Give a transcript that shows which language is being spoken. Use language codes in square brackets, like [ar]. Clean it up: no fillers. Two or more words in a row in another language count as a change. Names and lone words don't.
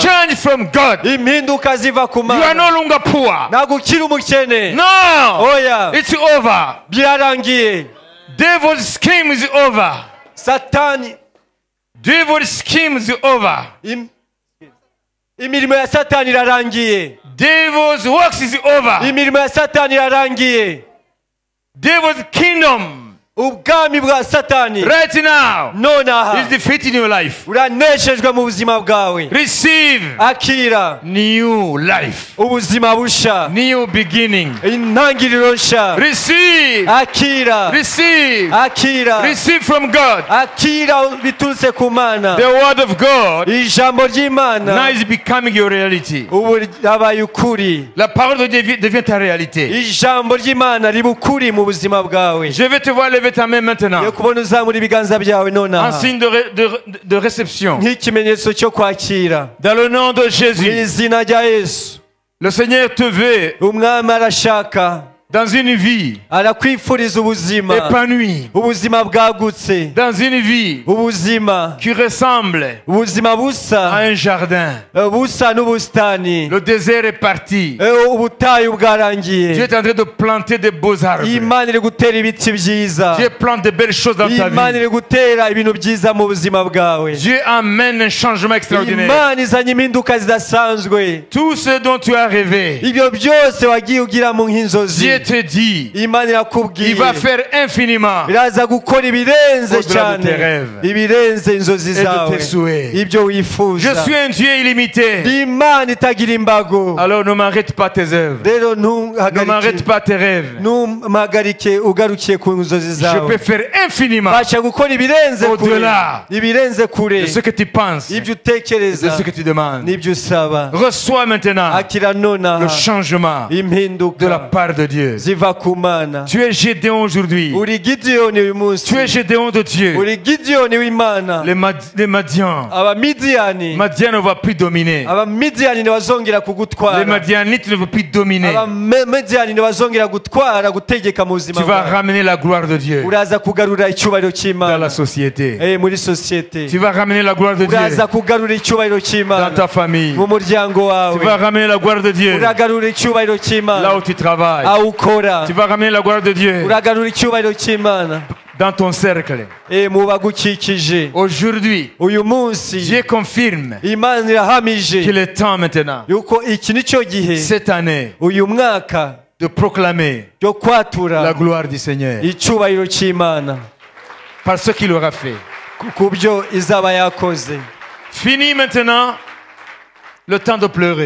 [en] Change from God. [rw] Impinduka ziva ku [en] You are [rw] Mana. [en] no longer poor. [rw] Ntabwo ukiri umukene. [en] No. [rw] Oya [en] It's over. [rw] byarangiye. [en] Devil's scheme is over. [rw] Satani [en] Devil's scheme is over. [rw] imirimo ya Satani irarangiye. [en] Devil's works is over. [rw] Imirimo ya Satani irarangiye. [en] Devil's kingdom [rw] Ubwami bwa Satani [en] right now [rw] nonaha [en] is defeating your life. [rw] uraneshejwe mu buzima bwawe. [en] Receive [rw] Akira [en] new life. [rw] ubuzima busha. [en] New beginning. [rw] Intangiriro nsha. [en] Receive. [rw] Akira. [en] Receive. [rw] Akira. [en] Receive from God. [rw] Akira biturutse ku Mana. [en] The word of God [rw] Ijambo [en] now [rw] ry'Imana [en] is becoming your reality. [rw] ubu yabaye ukuri. [fr] La parole de Dieu devient ta réalité. [rw] Ijambo ry'Imana riba ukuri mu buzima bwawe. [fr] Je vais te voir lever ta main maintenant [rw] Yo kubona uzamura ibiganza byawe [fr] en [rw] nonaha [fr] signe de réception. [rw] nk'ikimenyetso cyo kwakira. [fr] Dans le nom de [rw] Mu Jésus, izina rya Yesu. [fr] le Seigneur te veut [rw] Umwami arashaka [fr] dans une vie [rw] arakwifuriza ubuzima. [fr] épanouie, [rw] Ubuzima bwagutse. [fr] dans une vie [rw] Ubuzima. [fr] qui ressemble [rw] Ubuzima [fr] à [rw] busa. [fr] un jardin. [rw] Busa n'ubusitani. [fr] Le désert est parti. [rw] Ubutayu [fr] Dieu [rw] bwarangiye. [fr] est en train de planter de beaux arbres. [rw] Imana iri gutera ibiti byiza. [fr] Dieu plante de belles choses dans ta [rw] Imana [fr] vie. [rw] iri gutera ibintu byiza mu buzima bwawe. [fr] Dieu amène un changement extraordinaire. [rw] Imana izanye impinduka zidasanzwe. [fr] Tout ce dont tu as rêvé, [rw] Ibyo byose wagiye ugira mu nk'inzozi. [fr] Dieu te dit, [rw] Imana irakubwiye [fr] il va faire infiniment [rw] iraza gukora ibirenze [fr] Au-delà de [rw] cyane, [fr] tes rêves. [rw] ibirenze inzozi [fr] et de [rw] zawe, [fr] tes souhaits. [rw] ibyo [fr] Je [rw] wifuza. [fr] suis un Dieu illimité. [rw] Ndi Imana itagira imbago. [fr] Alors ne m'arrête pas tes œuvres. [rw] Rero [fr] Ne m'arrête pas tes rêves. [rw] ntumpagarike ugarukiye ku nzozi [fr] Je [rw] zawe. [fr] peux faire infiniment [rw] Basha gukora ibirenze kure, [fr] Au-delà [rw] ibirenze kure, [fr] de ce que tu penses, [rw] ibyo [fr] de [rw] utekereza [fr] ce que tu demandes. [rw] n'ibyo usaba. [fr] Reçois maintenant [rw] Akira nonaha [fr] le changement de la [rw] impinduka [fr] part de Dieu. [rw] ziva ku Mana. [fr] Tu es Gédéon aujourd'hui. [rw] Uri Gideyoni uyu munsi. [fr] Tu es Gédéon de Dieu. [rw] Uri Gideyoni w'Imana. [fr] Les Madians. [rw] Abamidiyani [fr] Madian ne va plus dominer. [rw] Abamidiyani ntibazongera [fr] Les [rw] kugutwara. [fr] Madianites ne vont plus dominer. [rw] Abamidiyani ntibazongera gutwara gutegeka mu buzima [fr] Tu vas [rw] bwawe. [fr] ramener la gloire de Dieu [rw] Uraza kugarura icyubahiro [fr] dans [rw] cy'Imana [fr] la société. [rw] muri sosiyete. [fr] Tu vas ramener la gloire de Dieu [rw] Uraza kugarura icyubahiro [fr] dans [rw] cy'Imana [fr] ta famille. [rw] mu muryango [fr] Tu vas [rw] wawe. [fr] ramener la gloire de Dieu [rw] Uragarura icyubahiro [fr] là [rw] cy'Imana [fr] où tu travailles. [rw] aho ukora. [fr] Tu vas ramener la gloire de Dieu [rw] Uragarura icyubahiro cy'Imana [fr] dans ton cercle. [rw] mu bagukikije. [fr] Aujourd'hui, [rw] Uyu munsi [fr] Dieu confirme [rw] Imana irahamije [fr] qu'il est temps maintenant, [rw] yuko iki ni cyo gihe, [fr] cette année, [rw] uyu mwaka, [fr] de proclamer [rw] cyo kwatura [fr] la gloire du Seigneur [rw] icyubahiro cy'Imana [fr] par ce qu'il aura fait. [rw] ku byo izaba yakoze. [fr] Fini maintenant le temps de pleurer.